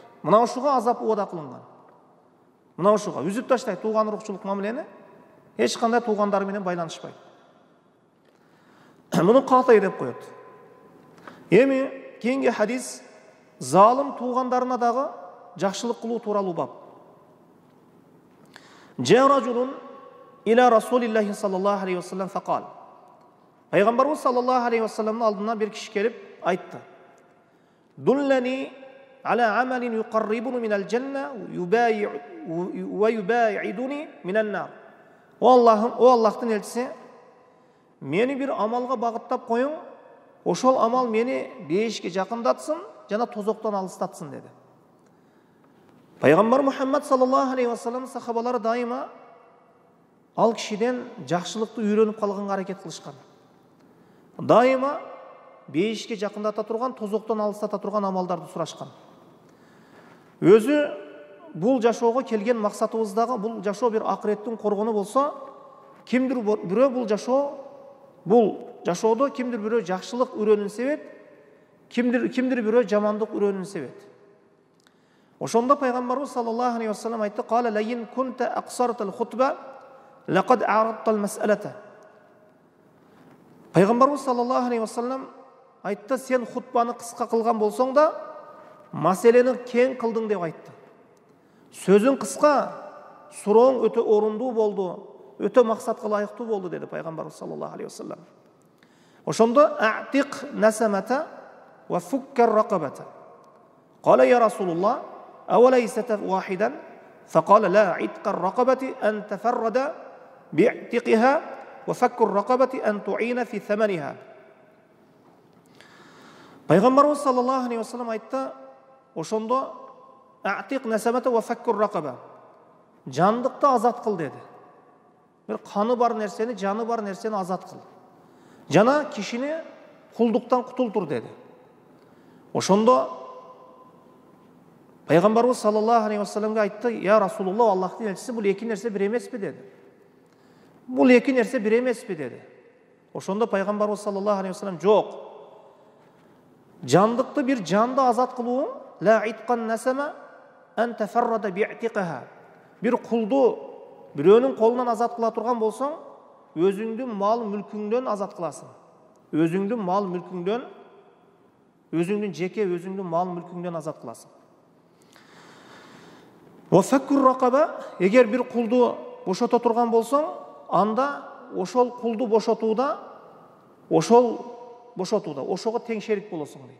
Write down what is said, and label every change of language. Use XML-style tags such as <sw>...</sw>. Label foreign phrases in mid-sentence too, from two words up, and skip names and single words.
<ky>Мына ушуга азап убада кылынган. Мына ушуга үзүп таштайт тууган урукчулук мамилени, эч кандай туугандары менен байланышпайт. Муну каты деп коет. Эми кийинки хадис залым туугандарына дагы жакшылык кылуу тууралуу бап.</ky> <ar>جاء رجل إلى رسول الله صلى الله عليه وسلم فقال.</ar> <ky>Пайгамбарыбыз</ky> <ar>صلى الله عليه وسلم</ar> <ky>алдына бир киши келип айтты.</ky> <ar>دلني على عمل يقربني من الجنة ويباعدني من النار.</ar> <ky>О Аллахтын элчиси, мени бир амалга багыттап коюң, ошол амал мени бейишке жакындатсын жана тозоктон алыстатсын деди. Пайгамбар Мухаммад</ky> <ar>صلى الله عليه وسلم</ar> <ky>сахабалары дайыма ал кишиден жакшылыкты үйрөнүп калганга аракет кылышкан. Дайыма бейишке жакындата турган, тозоктон алыстата турган амалдарды сурашкан. Өзү бул жашоого келген максатыбыздагы бул жашоо бир акыреттин коргону болсо, кимдир бирөө бул жашоодо кимдир бирөө жакшылык үрөнүн себет, кимдир бирөө жамандык үрөнүн себет. Ошондо пайгамбарыбыз</ky> <ar>صلى الله عليه وسلم</ar> <ky>айтты:</ky> <ar>"قال لئن كنت أقصرت الخطبة لقد أعرضت المسألة."</ar> <ky>Пайгамбарыбыз</ky> <ar>صلى الله عليه وسلم</ar> <ky>айтты: "Сен хутбаны кыска кылган болсоң да, маселени кең кылдың" деп айтты. Сөзүң кыска, сурооң өтө орундуу болду, өтө максатка ылайыктуу болду деди пайгамбарыбыз</ky> <ar>صلى الله عليه وسلم. Ошондо أعتق النسمة وفك الرقبة. قال يا رسول الله أوليستا واحدا? فقال لا عتق الرقبة أن تفرد بعتقها وفك الرقبة أن تعين في ثمنها.</ar> <ky>Пайгамбарыбыз</ky> <ar>صلى الله عليه وسلم</ar> <ky>айтты, ошондо</ky> <ar>أعتق النسمة وفك الرقبة.</ar> <ky>Жандыкты азат кыл деди. Бир каны бар нерсени, жаны бар нерсени азат кыл. Жана кишини кулдуктан кутултур деди. Ошондо пайгамбарыбыз</ky> <ar>صلى الله عليه وسلم</ar> <ky>айтты:</ky> <ar>"يا رسول الله,</ar> <ky>Аллахтын элчиси, бул эки нерсе бир эмеспи?" деди. "Бул эки нерсе бир эмеспи?" деди. Ошондо пайгамбарыбыз</ky> <ar>صلى الله عليه وسلم:</ar> <ky>"Жок. Жандыкты бир жанды азат кылуу,</ky> <ar>لا عتق النسمة أن تفرد بعتقها.</ar> <ky>Бир кулду бирөөнүн колунан азат кыла турган болсоң, өзүңдүн мал мүлкүңдөн азат кыласың. Өзүңдүн мал мүлкүңдөн, өзүңдүн жеке өзүңдүн мал мүлкүңдөн азат кыласың.</ky> <ar>وفك الرقبة,</ar> <ky>эгер бир кулду бошото турган болсоң, анда ошол кулду бошотууда, ошого тең шерик болосуң дейт.</ky>